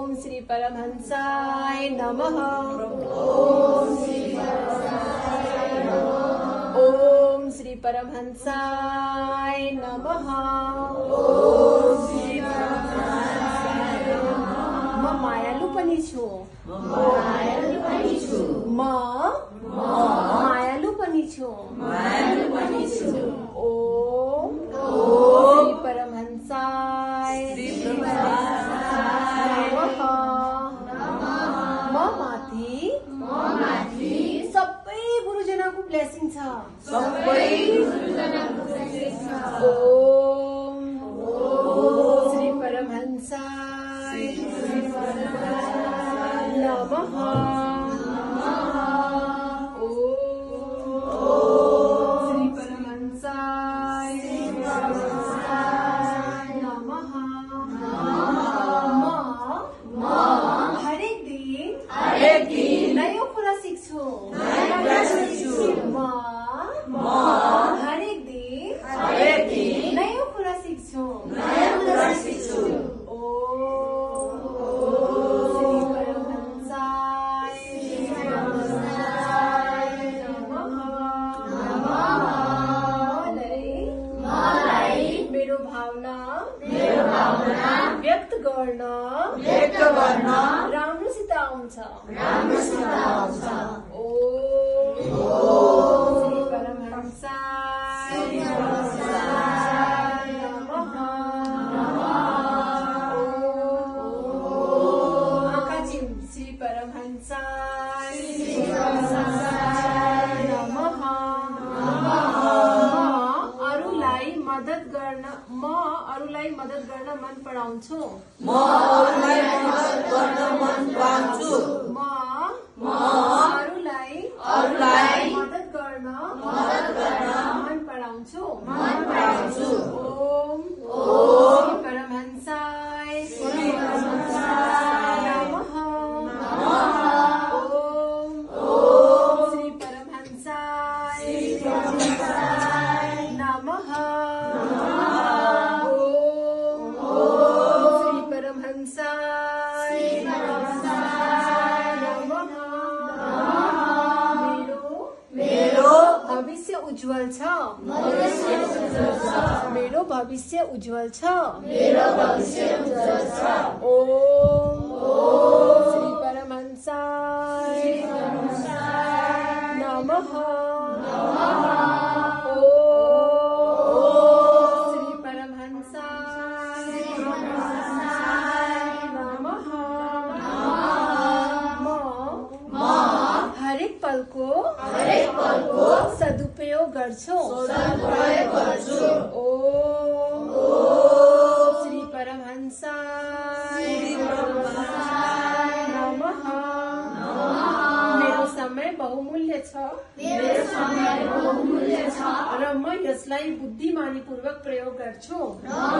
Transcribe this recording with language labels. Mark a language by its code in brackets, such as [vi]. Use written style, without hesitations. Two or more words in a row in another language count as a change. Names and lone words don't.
[sa] श्री परमहंसाय नमः। ओम श्री परमहंसाय नमः। [ne] म मायालु पनि छु। म मायालु पनि छु। [sa] ओम श्री परमहंसाय नमः। [ne] म माथि सबै गुरुजनको ब्लेसिङ छ। [sa] ओम श्री परमहंसाय नमः। श्री परमहंसाय नमः। [ne] म हरेक दिन नयाँ कुरा सिक्छु। म हरेक दिन नयाँ कुरा सिक्छु। [sa] श्री परमहंसाय [ne] मलाई मेरो भावना व्यक्त गर्न राम्रोसित आउँछ। [sa] श्री परमहंसाय नमः। [ne] आँखा चिम [sa] श्री परमहंसाय नमः। [ne] म अरूलाई मद्दत गर्न मन पराउँछु। म अरूलाई मद्दत गर्न मन पराउँछु। [sa] ओम श्री परमहंसाय नमः। ओम श्री परमहंसाय नमः। श्री परमहंसाय नमः। [ne] मेरो भविष्य उज्जवल छ। मेरो भविष्य उज्जवल छ। [sa] ओम श्री परमहंसाय नमः। श्री परमहंसाय नमः। [ne] म हरेक पलको सदुपयोग गर्छु। [sa] ओम श्री परमहंसाय नमः। [ne] मेरो समय बहुमूल्य छ र म यसलाई बुद्धिमानीपूर्वक प्रयोग गर्छु।